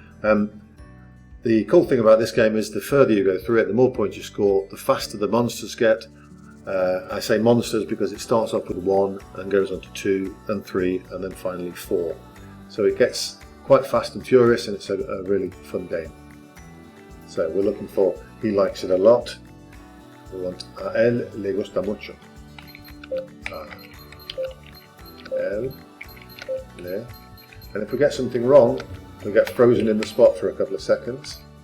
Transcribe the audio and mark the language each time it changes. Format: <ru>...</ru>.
<en>The cool thing about this game is the further you go through it, the more points you score, the faster the monsters get. I say monsters because it starts off with 1 and goes on to 2 and 3 and then finally 4. So it gets quite fast and furious, and it's a really fun game. So we're looking for he likes it a lot. We want a</en> <es>él le gusta mucho. Él le.</es> <en>And if we get something wrong, we get frozen in the spot for a couple of seconds.</en>